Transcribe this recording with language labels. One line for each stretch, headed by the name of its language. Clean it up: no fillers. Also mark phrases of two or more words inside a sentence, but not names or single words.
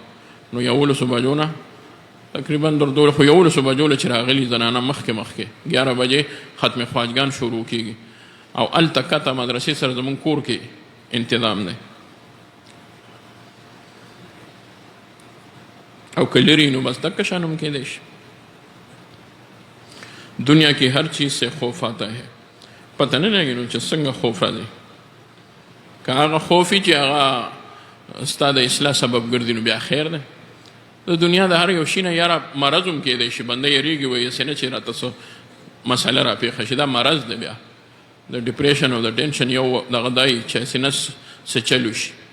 Pashto: نو 11 بجو نه تقریبا در دور خو 11 بجو چې راغلي زنانه مخکې 11 بجې ختم خواجګان شروع کېږي او هلته کته مدرسې سره زمونږ کور کې انتظام دی. او که لري نو بس دقه شان هم کېدی شي.
Urdu: دنیا کی ہر چیز سے خوف آتا ہے،
Pashto: پتہ نه لګي نو چې څنګه خوف راځي. که هغه خوفي چې هغه ستا د اصلاح سبب ګرځي نو بیا خیر دی. د دنیا د هر یو شي نه یاره مرض هم کېدی شي، بنده یریږي وایي هسې نه چې راته څه مسله راپېښه شي، دا مرض دی. بیا د ډپریشن او د ټینشن یو دغه دی چې هسې نه څه چلو شي.